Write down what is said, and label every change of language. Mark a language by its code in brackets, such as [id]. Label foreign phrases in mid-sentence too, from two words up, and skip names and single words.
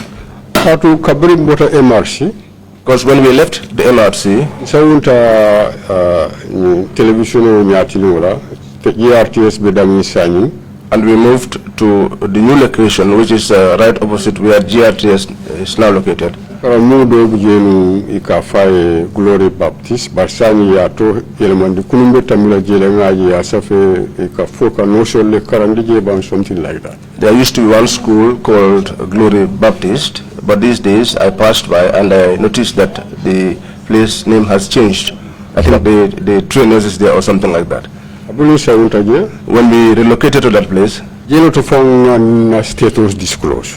[en] Because when we left the MRC, and we moved to the new location, which is right opposite where GRTS is now located. Glory Baptist, Barsani Yato, Elemandi Kunumbe Tamila Jelenga, Safe, Foka, Noshole, Karandije, something like that. There used to be one school called Glory Baptist, but these days I passed by and I noticed that the place name has changed. I think the trainers is there or something like that. When we relocated to that place, status disclosed.